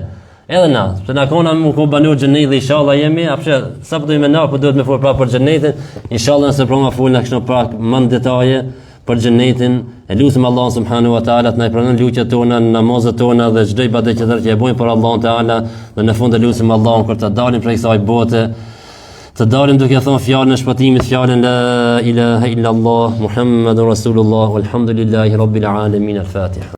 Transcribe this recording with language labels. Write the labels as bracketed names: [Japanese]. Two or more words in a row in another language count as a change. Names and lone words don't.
[Albanian] Edhe na, se na kona mu ku banur xhenet dhe inshallah jemi, apshe, sa po dojmë na, po duhet me fol pra për xhenetin, inshallah nëse pra ma fol në kështë pak më në detaje, për xhenetin, e lutim [Arabic] الله سبحانه وتعالى [Albanian] të na pranon lutjet tona, namazet tona dhe çdo ibadet që e bëjmë për Allahun Teala, dhe në fund e lutim Allahun kur të dalim prej kësaj bote, Të dalim duke thonë fjalën e shpëtimit, fjalën [Arabic] لا إله إلا الله، محمد رسول الله، والحمد لله رب العالمين، الفاتحة.